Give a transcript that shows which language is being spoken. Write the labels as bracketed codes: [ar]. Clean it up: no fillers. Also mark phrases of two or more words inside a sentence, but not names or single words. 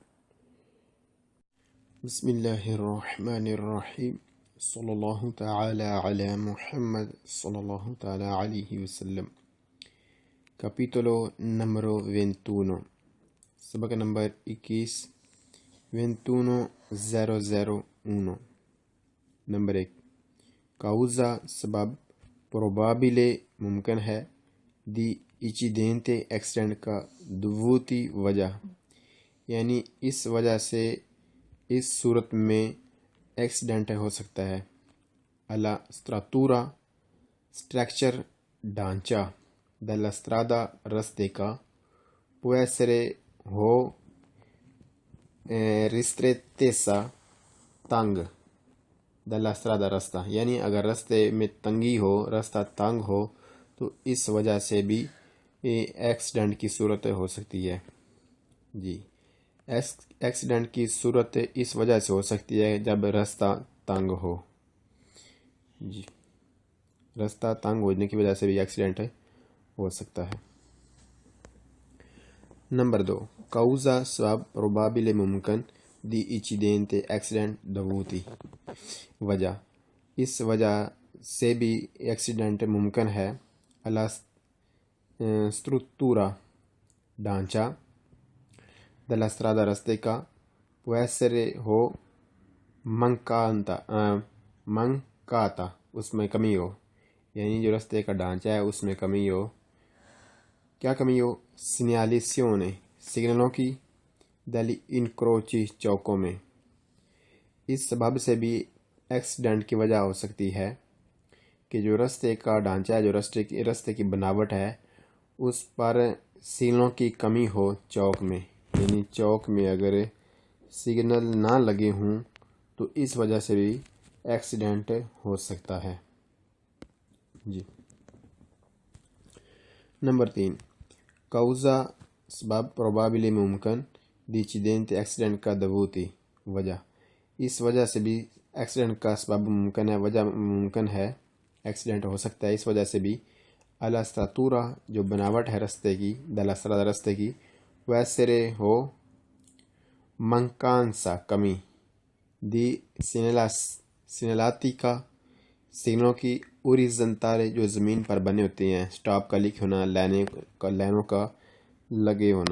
[ar] بسم اللہ الرحمن الرحیم، صلی اللہ تعالی علی محمد صلی اللہ تعالی علیہ وسلم۔ [it] Capitolo numero 21، [ur] سبق نمبر 21، 21001۔ نمبر 1، causa سبب، probabile ممکن ہے، [it] di incidente [ur] accident کا دوتی وجہ، یعنی اس وجہ سے اس صورت میں ایکسیڈنٹ ہو سکتا ہے۔ [it] alla struttura، [ur] اسٹرکچر ڈھانچہ، [it] della strada ristrettezza può essere ho ristrettezza [ur] تنگ [it] della strada [ur] راستہ، یعنی اگر راستے میں تنگی ہو، راستہ تنگ ہو تو اس وجہ سے بھی ایکسیڈنٹ کی صورت ہو سکتی ہے۔ جی، ایکسیڈنٹ کی صورت اس وجہ سے ہو سکتی ہے جب راستہ تنگ ہو۔ جی، راستہ تنگ ہونے کی وجہ سے بھی ایکسیڈنٹ ہو سکتا ہے۔ نمبر 2، [it] causa probabile ممکن di incidente accident dovuti، [ur] وجہ، اس وجہ سے بھی ایکسیڈنٹ ممکن ہے۔ [it] alla struttura [ur] ڈھانچہ [it] della strada [ur] راستے کا [it] può essere [ur] ہو mancata اس میں کمی ہو، یعنی جو راستے کا ڈھانچہ ہے اس میں کمی ہو۔ کیا کمی ہو؟ segnalazione سگنلوں کی [it] degli incroci [ur] چوکوں میں۔ اس سبب سے بھی ایکسیڈنٹ کی وجہ ہو سکتی ہے کہ جو راستے کا ڈھانچہ ہے، جو راستے کی بناوٹ ہے، اس پر سگنلوں کی کمی ہو چوک میں، یعنی چوک میں اگر سگنل نہ لگے ہوں تو اس وجہ سے بھی ایکسیڈنٹ ہو سکتا ہے۔ جی، نمبر 3، causa سبب probabile ممکن [it] di incidente [ur] accident کا dovuti، وجہ، اس وجہ سے بھی ایکسیڈنٹ کا سبب ممکن ہے، وجہ ممکن ہے، ایکسیڈنٹ ہو سکتا ہے اس وجہ سے بھی۔ [it] alla struttura [ur] جو بناوٹ ہے راستے کی، [it] della strada [ur] راستے کی، [it] può essere [ur] ہو mancanza کمی [it] di segnalati [ur] کا سگنلوں کی orizzontale جو زمین پر بنے ہوتے ہیں، سٹاپ کا لکھے ہونا، لائنوں کا لگے ہونا۔